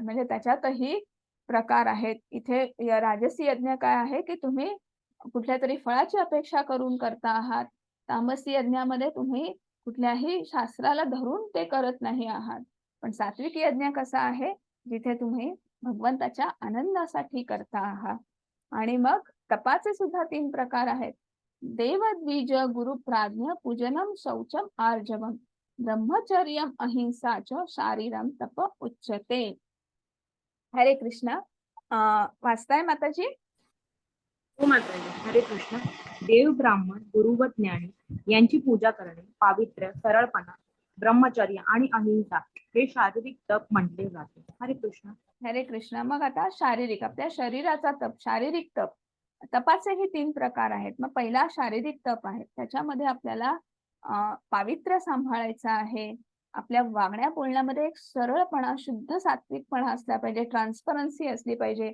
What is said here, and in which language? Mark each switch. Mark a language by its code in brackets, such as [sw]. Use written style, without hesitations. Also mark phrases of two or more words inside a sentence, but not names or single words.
[mr] म्हणजे त्याच्यातही प्रकार आहेत. इथे राजसी यज्ञ काय आहे, की तुम्ही कुठल्यातरी फळाची अपेक्षा करून करता आहात. तामसी यज्ञामध्ये तुम्ही कुठल्याही शास्त्राला धरून ते करत नाही आहात. पण सात्विक यज्ञ कसा आहे, जिथे तुम्ही भगवंताच्या आनंदासाठी करता आहात. आणि मग तपाचे सुद्धा 3 प्रकार आहेत. [sa] देव द्विज गुरु प्राज्ञ पूजनम शौचम आर्जवम ब्रह्मचर्यम अहिंसा च शारीरम तप उच्यते. [mr] हरे कृष्ण. वाचताय माताजी? हो माताजी. हरे कृष्ण. देव, ब्राह्मण, गुरु व ज्ञानी यांची पूजा करणे, पावित्र्य, सरळपणा, ब्रह्मचर्य आणि अहिंसा हे शारीरिक तप म्हटले जाते. हरे कृष्ण. हरे कृष्ण. मग आता शारीरिक, आपल्या शरीराचा तप, शारीरिक तप. तपाचेही 3 प्रकार आहेत. मग पहिला शारीरिक तप आहे. त्याच्यामध्ये आपल्याला पावित्र्य सांभाळायचं आहे. आपल्या वागण्या बोलण्यामध्ये एक सरळपणा, शुद्ध सात्विकपणा असला पाहिजे, ट्रान्सपरन्सी असली पाहिजे.